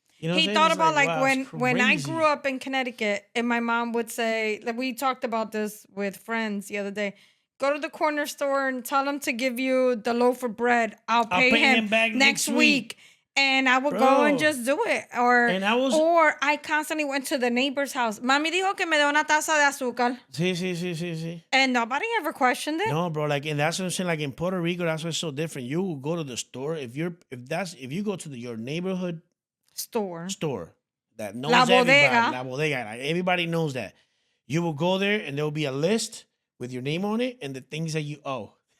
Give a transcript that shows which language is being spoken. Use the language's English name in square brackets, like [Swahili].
[English] He thought about like when I grew up in Connecticut, and my mom would say, like we talked about this with friends the other day. Go to the corner store and tell him to give you the loaf of bread. I'll pay him back next week. And I would go and just do it. Or I constantly went to the neighbor's house. [Spanish] Mami dijo que me dé una taza de azúcar. Sí. [English] And nobody ever questioned it. No, bro. Like, and that's what I'm saying. Like in Puerto Rico, that's what's so different. You will go to the store if you go to your neighborhood store that knows everybody. La bodega. Like everybody knows that. You will go there and there will be a list with your name on it and the things that you owe.